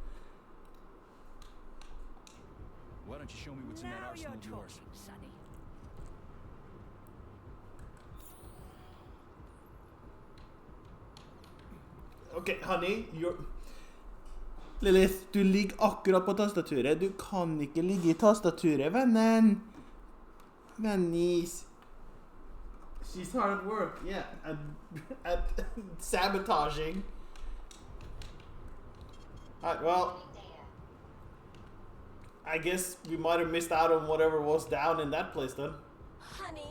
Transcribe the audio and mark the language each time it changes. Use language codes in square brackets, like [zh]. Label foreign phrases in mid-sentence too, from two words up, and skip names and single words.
[en] Why don't you show me what's in that Now arsenal you're of yours? talking, Sonny. Okay, honey, you're... Lilith, [no] du ligger akkurat på tastaturet. Du kan ikke ligge i tastaturet, vennen. Vennis. [en] She's hard at work, yeah. At sabotaging. Alright, well... I guess we might have missed out on whatever was down in that place then. Honey.